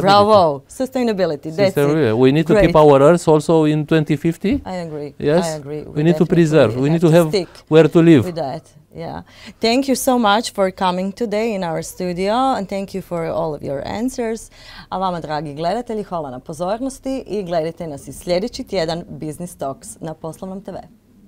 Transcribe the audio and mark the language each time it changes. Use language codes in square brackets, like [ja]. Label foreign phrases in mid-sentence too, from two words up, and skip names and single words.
[en] Bravo! Sustainability, that's Sustainability. it. We need to Great. keep our Earth also in 2050. I agree. Yes? I agree. We need to definitely preserve. We need to have stick where to live. with that. Yeah. Thank you so much for coming today in our studio and thank you for all of your answers. [hr] A vama, dragi gledatelji, hvala na pozornosti i gledajte nas i sljedeći tjedan Business Talks na Poslovnom TV.